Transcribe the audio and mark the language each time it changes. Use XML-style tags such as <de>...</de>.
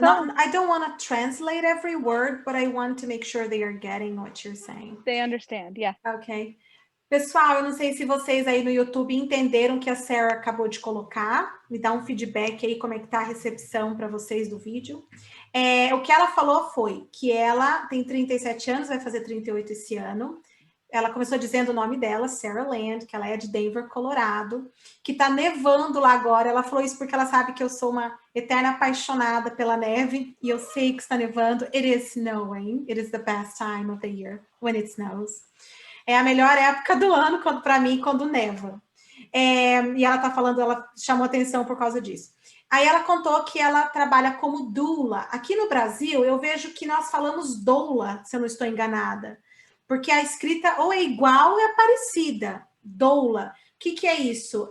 <en>Not, I don't want to translate every word, but I want to make sure they are getting what you're saying. they understand, yeah. Ok.</en> <pt>Pessoal, eu não sei se vocês aí no YouTube entenderam o que a Sarah acabou de colocar. Me dá um feedback aí, como é que tá a recepção para vocês do vídeo. O que ela falou foi que ela tem 37 anos, vai fazer 38 esse ano. Ela começou dizendo o nome dela, Sarah Land, que ela é de Denver, Colorado, que tá nevando lá agora. Ela falou isso porque ela sabe que eu sou uma eterna apaixonada pela neve, e eu sei que está nevando.</pt> <en>It is snowing. It is the best time of the year when it snows.</en> <pt>É a melhor época do ano para mim, quando neva. E ela tá falando, ela chamou atenção por causa disso. Aí ela contou que ela trabalha como doula. Aqui no Brasil, eu vejo que nós falamos doula, se eu não estou enganada. Porque a escrita ou é igual ou é parecida. Doula. O que é isso?</pt>